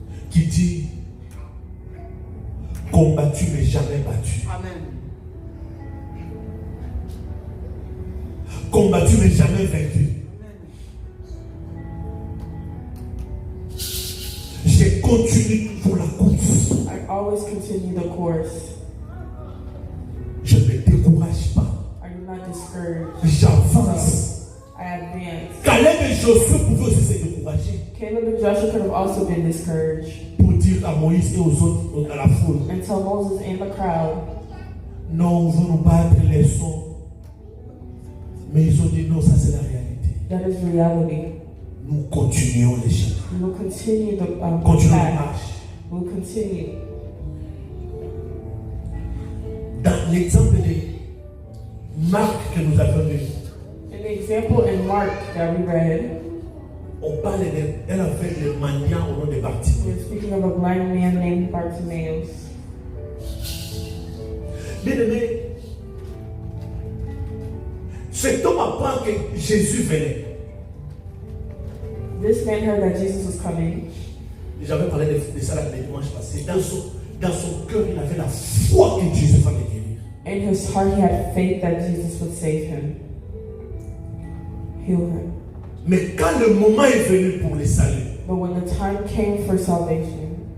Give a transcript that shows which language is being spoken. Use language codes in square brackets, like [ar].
[fr] Qui dit, combattu mais jamais battu. Combattu mais jamais vaincu. J'ai continué pour la course. [en] I always continue the course. [fr] Je ne me décourage pas. [en] I do not discourage. [fr] J'avance. [en] I advance. [fr] Caleb et Josué pouvaient aussi se décourager [en] Caleb and Joshua could have also been discouraged [fr] pour dire à Moïse et aux autres, à la foule, [en] and tell Moses and the crowd, [fr] non, on veut nous battre les sons. Mais ils ont dit non, ça c'est la réalité. [en] that is reality. [fr] Nous continuons les chemins. [en] We will continue the [fr] Continuons la [en] path. [fr] marche. [en] We will continue. [fr] Dans l'exemple de Marc que nous avons lu, [en] In the example in Mark that we read, [fr] on parle d'un avec le mendiant au nom de Bartimée. [en] we're speaking of a blind man named Bartimaeus. [fr] Bien aimé, cet homme apprend que Jésus venait. [en] This man heard that Jesus was coming. [fr] J'avais parlé de ça le dimanche passé. Dans son cœur, il avait la foi que Jésus va le guérir. [en] In his heart, he had faith that Jesus would save him, heal him. [fr] Mais quand le moment est venu pour le salut, [en] But when the time came for salvation,